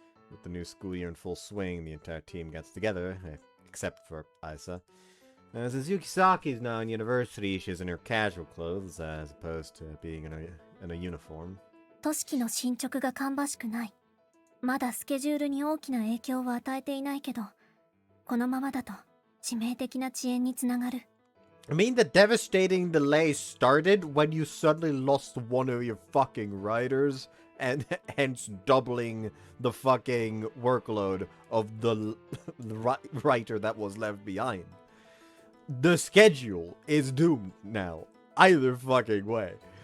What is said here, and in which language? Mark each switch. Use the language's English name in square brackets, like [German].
[English] With the new school year in full swing, the entire team gets together, except for Aisa. Since Yukisaki is now in university, she's in her casual clothes as opposed to being in a uniform. [Japanese] 都市の進捗が芳しくない。まだスケジュールに大きな影響は与えていないけど、このままだと致命的な遅延につながる。 [English] I mean, the devastating delay started when you suddenly lost one of your fucking writers, and hence doubling the fucking workload of the writer that was left behind. The schedule is doomed now. Either fucking way.